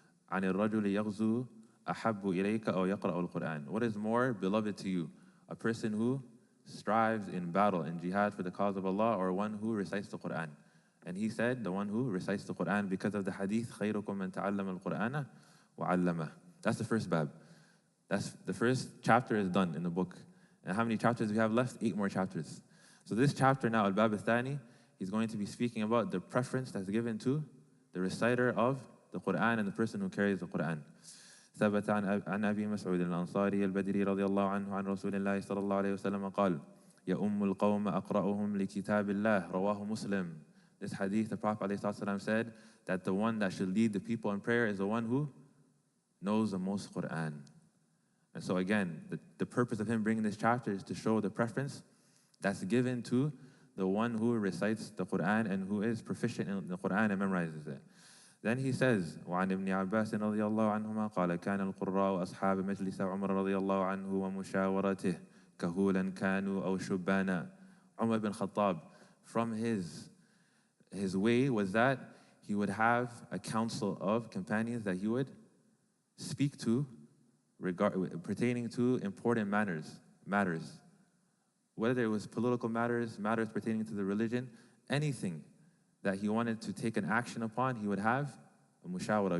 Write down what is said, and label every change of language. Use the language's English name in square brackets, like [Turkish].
[Arabic] عن الرجل يغزو أحب إليك أو يقرأ القرآن. [English] What is more beloved to you? A person who strives in battle, in jihad for the cause of Allah, or one who recites the Quran? And he said, the one who recites the Quran, because of the hadith, [Arabic] خيركم من تعلم القرآن وعلمه. [English] That's the first bab. That's the first chapter is done in the book. And how many chapters do we have left? 8 more chapters. So this chapter now, Al-Bab al-Thani, he's going to be speaking about the preference that's given to the reciter of the Quran and the person who carries the Quran. [Arabic] ثبت عن أبي مسعود الأنصاري البدري رضي الله عنه عن رسول الله صلى الله عليه وسلم قال يؤم القوم أقرأهم لكتاب الله رواه مسلم. [English] This hadith, the Prophet ﷺ said that the one that should lead the people in prayer is the one who knows the most Quran. And so again, the purpose of him bringing this chapter is to show the preference that's given to the one who recites the Quran and who is proficient in the Quran and memorizes it. Then he says, [Arabic] وعن ابن عباس رضي الله عنهما قال كان القراء أصحاب مجلس عمر رضي الله عنه ومشاورته كهولا كانوا أو شبانا. [English] Umar ibn Khattab, from his way was that he would have a council of companions that he would speak to pertaining to important matters. Whether it was political matters pertaining to the religion, anything that he wanted to take an action upon, he would have a mushawara.